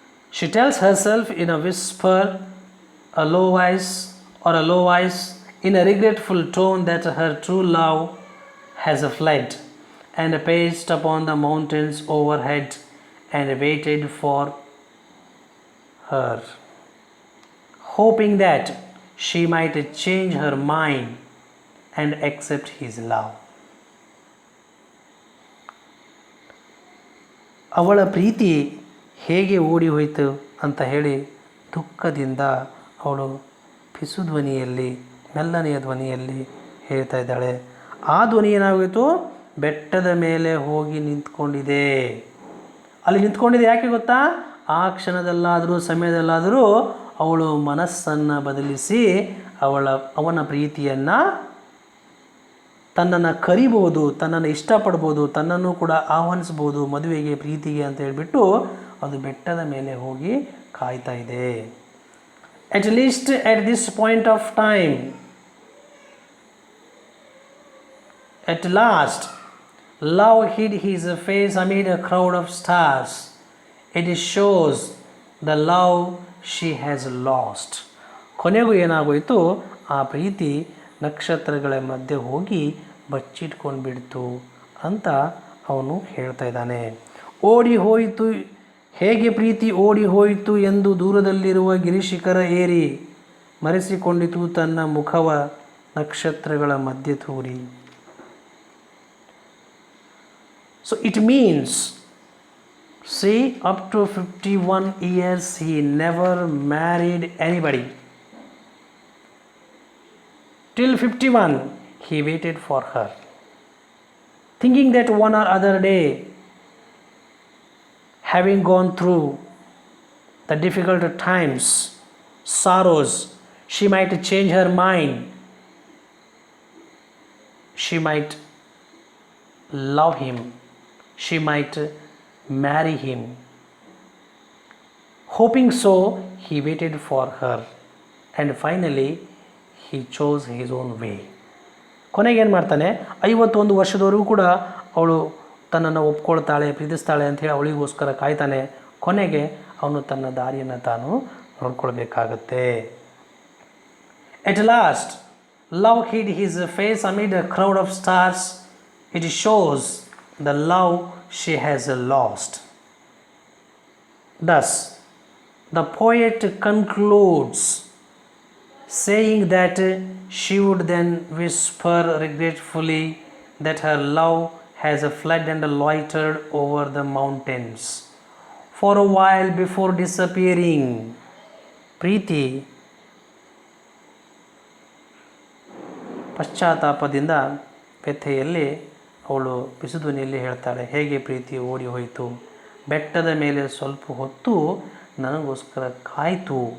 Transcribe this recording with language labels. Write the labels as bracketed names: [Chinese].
[English] She tells herself in a whisper, a low voice, in a regretful tone that her true love has fled and paced upon the mountains overhead and waited for her, hoping that she might change her mind and accept his love. [Kannada] ಅವಳ ಪ್ರೀತಿ ಹೇಗೆ ಓಡಿ ಹೋಯಿತು ಅಂತ ಹೇಳಿ ದುಃಖದಿಂದ ಅವಳು ಪಿಸು ಧ್ವನಿಯಲ್ಲಿ, ಮೆಲ್ಲನೆಯ ಧ್ವನಿಯಲ್ಲಿ ಹೇಳ್ತಾ ಇದ್ದಾಳೆ. ಆ ಧ್ವನಿ ಏನಾಗೋಯಿತು, ಬೆಟ್ಟದ ಮೇಲೆ ಹೋಗಿ ನಿಂತ್ಕೊಂಡಿದೆ. ಅಲ್ಲಿ ನಿಂತ್ಕೊಂಡಿದೆ ಯಾಕೆ ಗೊತ್ತಾ? ಆ ಕ್ಷಣದಲ್ಲಾದರೂ, ಸಮಯದಲ್ಲಾದರೂ ಅವಳು ಮನಸ್ಸನ್ನು ಬದಲಿಸಿ ಅವನ ಪ್ರೀತಿಯನ್ನು, ತನ್ನನ್ನು ಕರಿಬೋದು, ತನ್ನನ್ನು ಇಷ್ಟಪಡ್ಬೋದು, ತನ್ನನ್ನು ಕೂಡ ಆಹ್ವಾನಿಸ್ಬೋದು ಮದುವೆಗೆ, ಪ್ರೀತಿಗೆ ಅಂತ ಹೇಳಿಬಿಟ್ಟು ಅದು ಬೆಟ್ಟದ ಮೇಲೆ ಹೋಗಿ ಕಾಯ್ತಾ ಇದೆ. [English] At least at this point of time, at last, love hid his face amid a crowd of stars. It shows the love she has lost. [Kannada] ಕೊನೆಗೂ ಏನಾಗೋಯಿತು, ಆ ಪ್ರೀತಿ ನಕ್ಷತ್ರಗಳ ಮಧ್ಯೆ ಹೋಗಿ ಬಚ್ಚಿಟ್ಕೊಂಡು ಬಿಡ್ತು ಅಂತ ಅವನು ಹೇಳ್ತಾ ಇದ್ದಾನೆ. ಓಡಿ ಹೋಯಿತು, ಹೇಗೆ ಪ್ರೀತಿ ಓಡಿ ಹೋಯಿತು ಎಂದು ದೂರದಲ್ಲಿರುವ ಗಿರಿಶಿಖರ ಏರಿ ಮರೆಸಿಕೊಂಡಿತು ತನ್ನ ಮುಖವ ನಕ್ಷತ್ರಗಳ ಮಧ್ಯೆ ತೂರಿ. [English] So it means, see, up to 51 years he never married anybody. Till 51 he waited for her, thinking that one or other day, having gone through the difficult times, sorrows, she might change her mind, she might love him, she might marry him. Hoping so, he waited for her and finally he chose his own way. [Kannada] ಕೊನೆಗೆ ಏನು ಮಾಡ್ತಾನೆ, 51 ವರ್ಷದವರೆಗೂ ಕೂಡ ಅವಳು ತನ್ನನ್ನು ಒಪ್ಕೊಳ್ತಾಳೆ, ಪ್ರೀತಿಸ್ತಾಳೆ ಅಂಥೇಳಿ ಅವಳಿಗೋಸ್ಕರ ಕಾಯ್ತಾನೆ. ಕೊನೆಗೆ ಅವನು ತನ್ನ ದಾರಿಯನ್ನು ತಾನು ನೋಡ್ಕೊಳ್ಬೇಕಾಗತ್ತೆ. [English] At last, love hid his face amid a crowd of stars. It shows the love she has lost. Thus, the poet concludes saying that she would then whisper regretfully that her love has fled and loitered over the mountains for a while before disappearing. [Kannada] ಪ್ರೀತಿ ಪಶ್ಚಾತ್ತಾಪದಿಂದ ವ್ಯಥೆಯಲ್ಲಿ ಅವಳು ಪಿಸುಧ್ವನಿಯಲ್ಲಿ ಹೇಳ್ತಾಳೆ, ಹೇಗೆ ಪ್ರೀತಿ ಓಡಿ ಹೋಯಿತು, ಬೆಟ್ಟದ ಮೇಲೆ ಸ್ವಲ್ಪ ಹೊತ್ತು ನನಗೋಸ್ಕರ ಕಾಯ್ತು